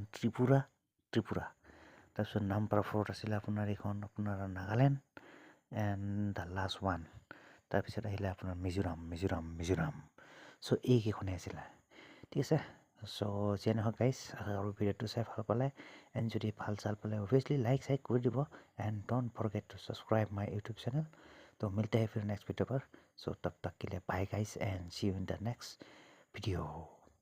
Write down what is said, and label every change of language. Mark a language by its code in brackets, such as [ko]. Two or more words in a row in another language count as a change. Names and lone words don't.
[as] ত্ৰিপুৰা তাৰপিছত নাম্বাৰ 4ত আছিল আপোনাৰ এইখন আপোনাৰ নাগালেণ্ড [en] and the last one [as] তাৰপিছত আহিলে আপোনাৰ মিজোৰাম চ' এইকেইখনেই আছিলে ঠিক আছে চ' যিয়ে নহওক গাইজ আৰু ভিডিঅ'টো চাই ভাল পালে এণ্ড যদি ভাল চাল পালে [en] obviously like [as] কৰি দিব এণ্ড [en] don't forget to subscribe my YouTube channel [hi] तो मिलते हैं फिर [en] next video [hi] पर सो तब तक के लिए [en] bye guys and see you in the next video